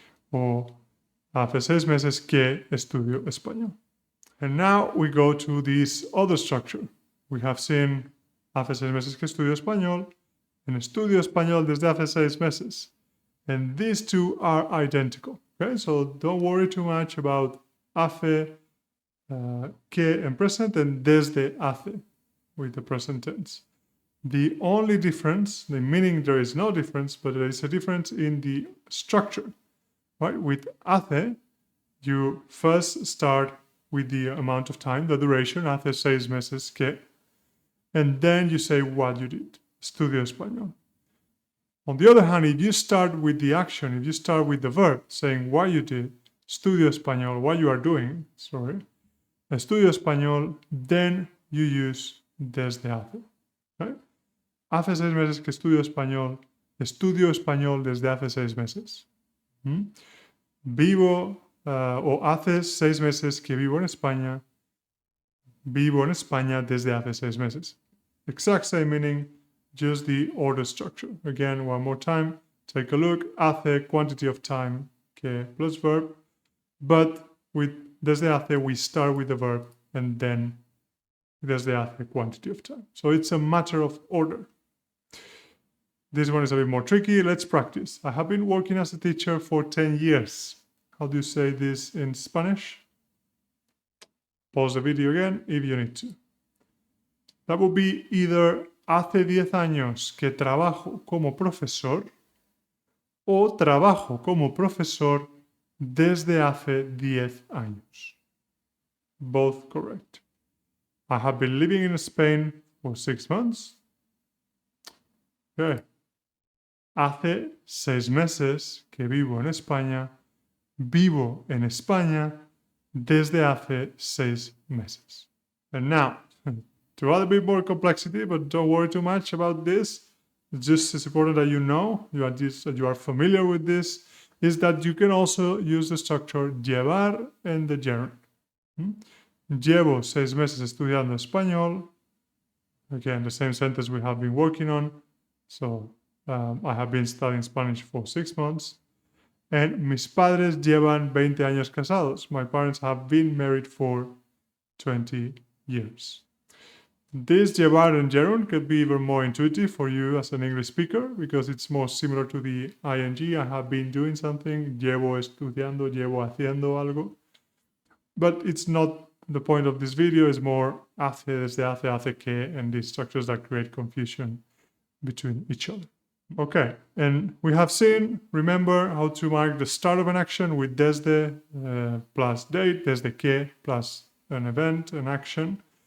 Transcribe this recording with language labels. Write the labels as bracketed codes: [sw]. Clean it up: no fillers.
[es] Or hace 6 meses que estudio español. [en] And now we go to this other structure. We have seen [es] hace 6 meses que estudio español [en] and [es] estudio español desde hace 6 meses. [en] And these two are identical. Okay, so don't worry too much about hace, que in present, and desde hace with the present tense. The only difference, the meaning there is no difference, but there is a difference in the structure, right? With hace, you first start with the amount of time, the duration, [es] hace 6 meses que, [en] and then you say what you did, [es] estudio español. [en] On the other hand, if you start with the action, if you start with the verb, saying what you did, [es] estudio español, [en] what you are doing, estudio español, then you use desde hace, right? [es] Hace 6 meses que estudio español desde hace 6 meses. Vivo, o hace 6 meses que vivo en España desde hace 6 meses. [en] Exact same meaning, just the order structure. Again, one more time, take a look. Hace, quantity of time, que plus verb. But with desde hace, we start with the verb and then desde hace, quantity of time. So it's a matter of order. This one is a bit more tricky. Let's practice. I have been working as a teacher for 10 years. How do you say this in Spanish? Pause the video again if you need to. That would be either [es] hace 10 años que trabajo como profesor o trabajo como profesor desde hace 10 años. [en] Both correct. I have been living in Spain for 6 months. Okay. [es] Hace 6 meses que vivo en España. Vivo en España desde hace 6 meses. [en] And now, to add a bit more complexity, but don't worry too much about this. It's just as important that you know, you are familiar with this, is that you can also use the structure llevar and the gerund. [es] Llevo 6 meses estudiando español. [en] Again, the same sentence we have been working on. So, I have been studying Spanish for 6 months. [es] And mis padres llevan 20 años casados. [en] My parents have been married for 20 years. This llevar and gerund could be even more intuitive for you as an English speaker because it's more similar to the ing. I have been doing something. [es] Llevo estudiando, llevo haciendo algo. [en] But it's not the point of this video. It's more hace, desde hace que, and these structures that create confusion between each other. Okay, and we have seen, remember how to mark the start of an action with desde plus date, desde que plus an event, an action.